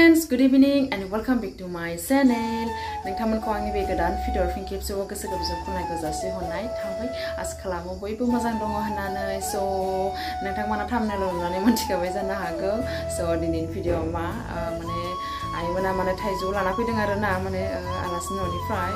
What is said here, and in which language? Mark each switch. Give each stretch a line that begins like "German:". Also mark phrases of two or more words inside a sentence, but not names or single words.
English: good evening and welcome back to my channel.
Bodo: नोंथांमोनखौ आंनि बे गोदान भिडिअ फिन खेबसेबाव गोसो गोरबोजों खुलुमनायखौ जासिहरनाय थाबाय। आसा खालामो बयबो मोजां दङ होननानै। स' नोंथांमोना थाम्बनेल नुनानै मोनथिखाबाय जानो हागौ। स' दिनैनि भिडिअ मा माने आइमोना माने थाइजौ लाना फैदों आरो ना माने आलासि न'निफ्राय।